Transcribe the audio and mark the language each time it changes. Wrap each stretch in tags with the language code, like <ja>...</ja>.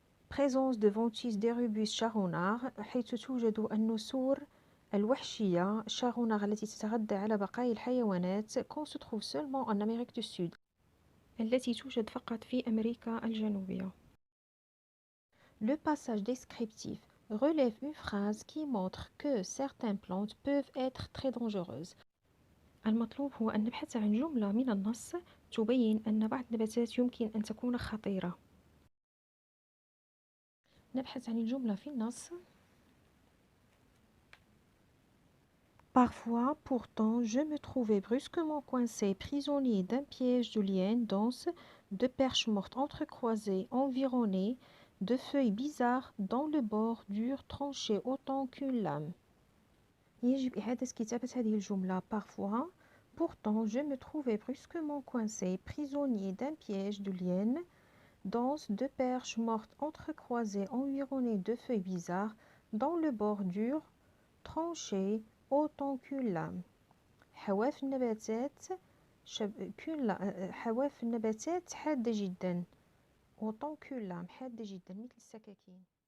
<fr>présence de ventis des rubus charognard</fr> <ar>حيث توجد النسور الوحشية</ar> <fr>charognard</fr> <ar>التي تتغذى على بقايا الحيوانات</ar> <fr>qu'on se trouve seulement en Amérique du Sud</fr> <ar>التي توجد فقط في أمريكا الجنوبية.</ar> <fr>Le passage descriptif relève une phrase qui montre que certaines plantes peuvent être très dangereuses.</fr> <ar>المطلوب هو أن نبحث عن جملة من النص تبين أن بعض النباتات يمكن أن تكون خطيرة. نبحث عن الجملة في النص.</ar> <fr>Parfois, pourtant, je me trouvais brusquement coincé, prisonnier d'un piège de lianes denses, de perches mortes entrecroisées, environnées de feuilles bizarres dont le bord dur tranché autant qu'une lame.</fr> <ar>يجب إعادة كتابة هذه الجملة.</ar> <fr>Parfois, pourtant, je me trouvais brusquement coincé, prisonnier d'un piège de lianes denses, de perches mortes entrecroisées, environnées de feuilles bizarres dont le bord dur tranché autant qu'une lame.</fr> <ar>حواف النباتات حادة جدا</ar> <fr>autant qu'une lame</fr> <ar>حادة جدا مثل السكاكين.</ar>